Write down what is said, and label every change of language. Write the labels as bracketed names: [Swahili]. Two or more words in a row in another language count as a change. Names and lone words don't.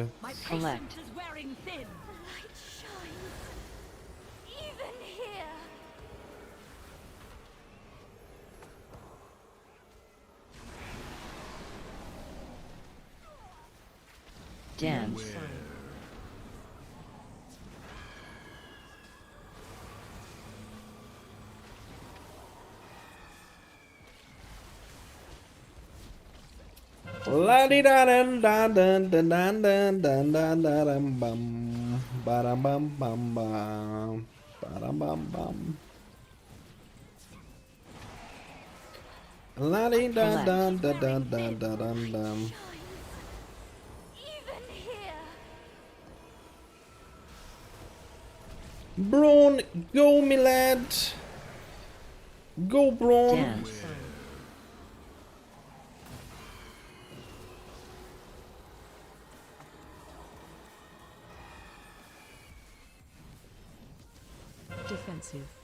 [English] My patience Collect. is wearing thin. The light shines even here. Dance. La di da dan dan dan dan dan dan dan dan dan bum bam bam bam bam bam bam. La di da dan dan dan dan dan dan. Even here. Braun, go me lad. Go Braun. Dance. Defensive.